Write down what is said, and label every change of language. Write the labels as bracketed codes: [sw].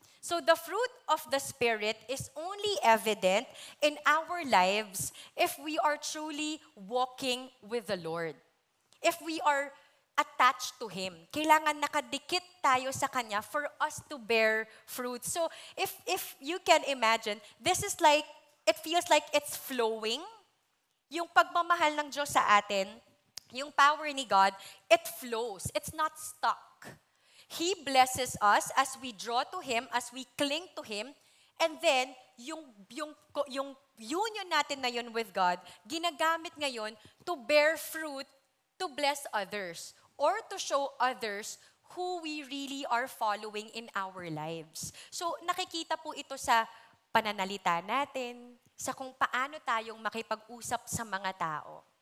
[en] So the fruit of the Spirit is only evident in our lives if we are truly walking with the Lord. If we are attached to Him. [tl] Kailangan nakadikit tayo sa Kanya [en] for us to bear fruit. So if you can imagine, this is like, it feels like it's flowing. [tl] Yung pagmamahal ng Diyos sa atin, yung power ni God, [en] it flows. It's not stuck. He blesses us as we draw to Him, as we cling to Him, and then, [tl] yung union natin na yun [en] with God, [tl] ginagamit ngayon [en] to bear fruit, to bless others, or to show others who we really are following in our lives. [tl] So, nakikita po ito sa pananalita natin, sa kung paano tayong makipag-usap sa mga tao.